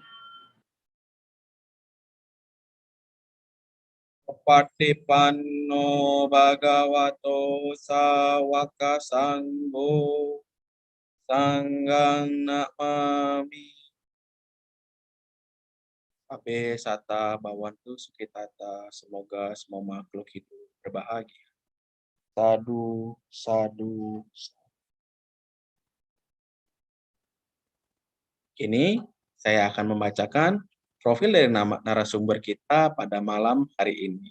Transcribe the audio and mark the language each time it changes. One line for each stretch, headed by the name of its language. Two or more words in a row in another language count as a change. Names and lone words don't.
Pali: Patipanno Bhagavato Sawaka Sangho Sanggang Namami. Abe Sata Bawantu Sukitata,
Indonesian: semoga semua makhluk hidup berbahagia.
Pali: Sadu, sadu, sadu.
Indonesian: Kini saya akan membacakan profil dari narasumber kita pada malam hari ini.